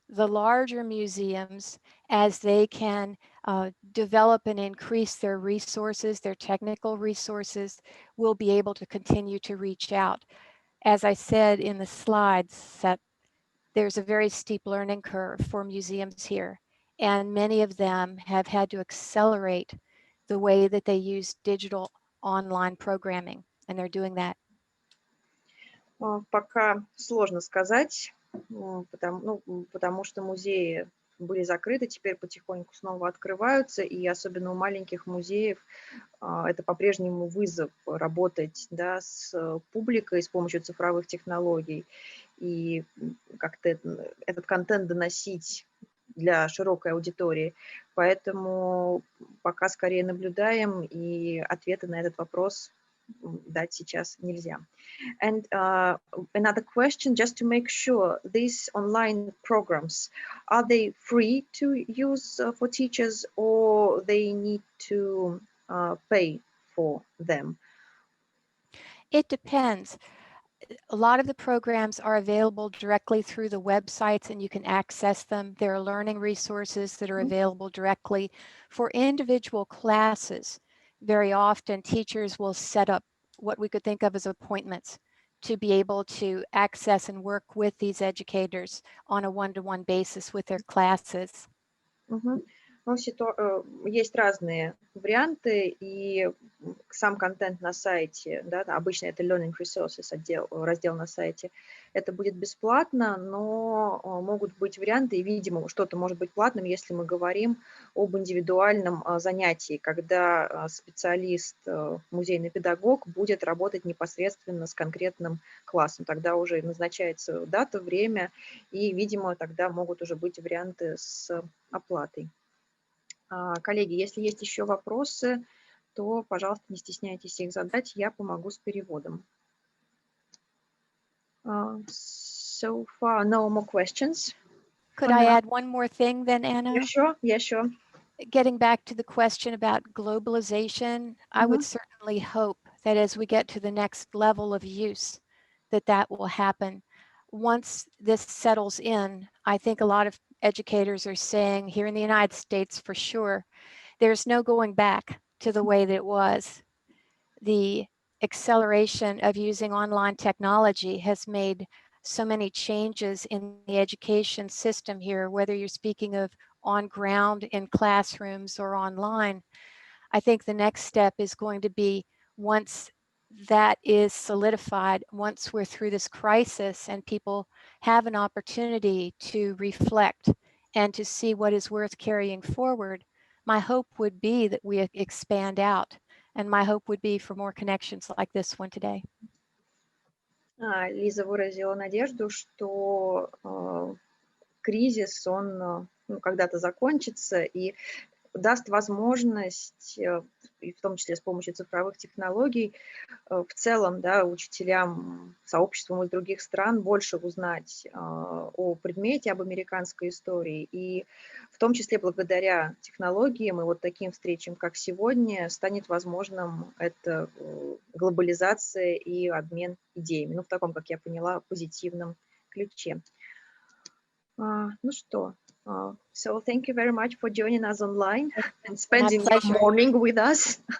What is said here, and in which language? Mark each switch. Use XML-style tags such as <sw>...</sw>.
<en>The larger museums, as they can develop and increase their resources, their technical resources, will be able to continue to reach out. As I said in the slides, that there's a very steep learning curve for museums here, and many of them have had to accelerate the way that they use digital online programming, and they're doing that.</en> <ru>Пока сложно сказать, потому что музеи были закрыты, теперь потихоньку снова открываются, и особенно у маленьких музеев это по-прежнему вызов работать, да, с публикой с помощью цифровых технологий и как-то этот контент доносить для широкой аудитории. Поэтому пока скорее наблюдаем, и ответы на этот вопрос дать сейчас нельзя.</ru> <en>And another question, just to make sure, these online programs, are they free to use for teachers, or they need to pay for them? It depends. A lot of the programs are available directly through the websites, and you can access them. There are learning resources that are available directly. For individual classes, very often teachers will set up what we could think of as appointments to be able to access and work with these educators on a one-to-one basis with their classes.</en> <ru>Ну, есть разные варианты, и сам контент на сайте, да, обычно это Learning Resources, раздел на сайте, это будет бесплатно, но могут быть варианты, и, видимо, что-то может быть платным, если мы говорим об индивидуальном занятии, когда специалист, музейный педагог будет работать непосредственно с конкретным классом. Тогда уже назначается дата, время, и, видимо, тогда могут уже быть варианты с оплатой. Коллеги, если есть еще вопросы, то, пожалуйста, не стесняйтесь их задать, я помогу с переводом.</ru> <en>So far, no more questions. Could Oh, I no. add one more thing then, Anna? Yeah, sure. Yeah, sure. Getting back to the question about globalization, I would certainly hope that as we get to the next level of use, that will happen. Once this settles in, I think a lot of educators are saying here in the United States for sure, there's no going back to the way that it was. The acceleration of using online technology has made so many changes in the education system here, whether you're speaking of on ground in classrooms or online. I think the next step is going to be, once that is solidified, once we're through this crisis and people have an opportunity to reflect and to see what is worth carrying forward, my hope would be that we expand out. And my hope would be for more connections like this one today.</en> <ru>Лиза выразила надежду, что кризис, он когда-то закончится и даст возможность, и в том числе с помощью цифровых технологий, в целом, да, учителям, сообществам из других стран больше узнать о предмете, об американской истории. И в том числе благодаря технологиям и вот таким встречам, как сегодня, станет возможным эта глобализация и обмен идеями. Ну, в таком, как я поняла, позитивном ключе. Ну что,</ru> <en>so thank you very much for joining us online and spending the morning with us.</en>